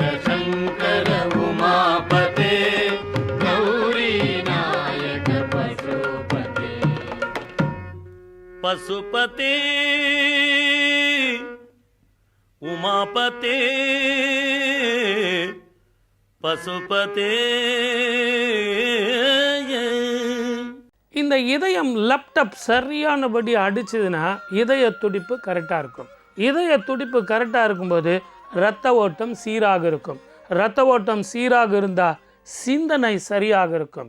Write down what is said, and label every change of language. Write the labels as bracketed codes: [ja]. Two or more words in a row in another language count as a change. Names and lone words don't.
[sa] शङ्कर उमापते गौरी नायक पशुपते पशुपते उमापते पशुपते. [ta] இந்த இதயம் லேப்டாப் சரியானபடி அடிச்சதுன்னா இதய துடிப்பு கரெக்டாக இருக்கும். இதய துடிப்பு கரெக்டாக இருக்கும்போது இரத்த ஓட்டம் சீராக இருக்கும். இரத்த ஓட்டம் சீராக இருந்தால் சிந்தனை சரியாக இருக்கும்.